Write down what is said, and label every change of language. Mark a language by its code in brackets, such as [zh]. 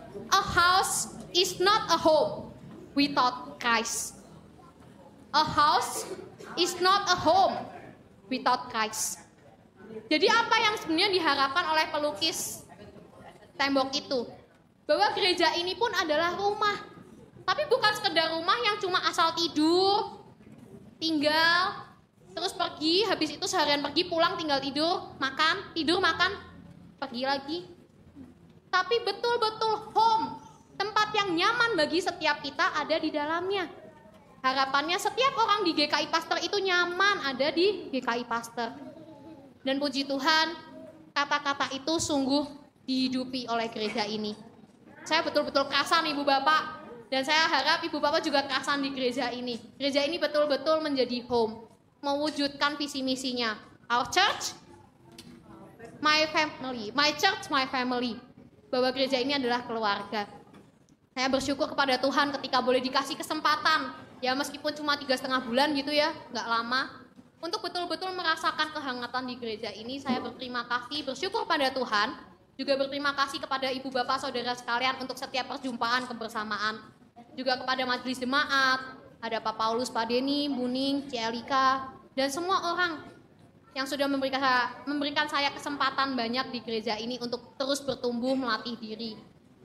[en] A house is not a home without Christ. A house is not a home without Christ. [id] Jadi apa yang sebenarnya diharapkan oleh pelukis tembok itu? Bahwa gereja ini pun adalah rumah. Tapi bukan sekedar rumah yang cuma asal tidur, tinggal, terus pergi, habis itu seharian pergi, pulang, tinggal tidur, makan, pergi lagi. Tapi betul-betul home, tempat yang nyaman bagi setiap kita ada di dalamnya. Harapannya setiap orang di GKI Pasteur itu nyaman ada di GKI Pasteur. Dan puji Tuhan, kata-kata itu sungguh dihidupi oleh gereja ini. Saya betul-betul kerasan ibu bapak, dan saya harap ibu bapak juga kerasan di gereja ini. Gereja ini betul-betul menjadi home, mewujudkan visi misinya. [en] Our church, my family, my church, my family. [id] Bahwa gereja ini adalah keluarga. Saya bersyukur kepada Tuhan ketika boleh dikasih kesempatan, ya meskipun cuma 3,5 bulan gitu ya, nggak lama, untuk betul-betul merasakan kehangatan di gereja ini. Saya berterima kasih, bersyukur pada Tuhan, juga berterima kasih kepada ibu bapak saudara sekalian untuk setiap perjumpaan kebersamaan, juga kepada majelis jemaat, ada Pak Paulus, Pak Denny, Buning, Cielika, dan semua orang yang sudah memberikan saya kesempatan banyak di gereja ini untuk terus bertumbuh melatih diri.